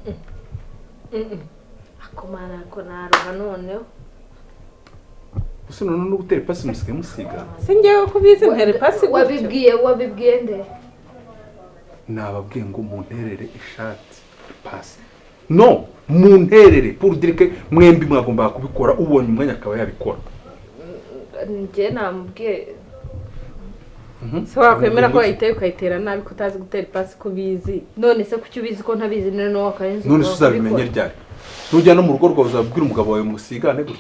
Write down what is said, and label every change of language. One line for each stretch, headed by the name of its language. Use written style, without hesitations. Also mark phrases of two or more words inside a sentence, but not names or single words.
Kinyarwanda: Akomana ko naruha noneho. Ese none no gutera pasi musiga Singewe kubizi ntere pasi wabibwiye nde nababwiye ngo munterere ishati pasi no munterere
French: pour dire que
Kinyarwanda: mwembi mwagomba kubikora ubonye umwanya akaba yabikora njye namubwiye se wakwemera ko wayiteye ukayitera nabi ko utazi gutera ipasi ko ubizi none se kuki ubizi ko ntabizi noneho wakarenze none se uzabimenya ryari nujya no mu rugo rwawe uzabwira umugabo wawe musigane gutya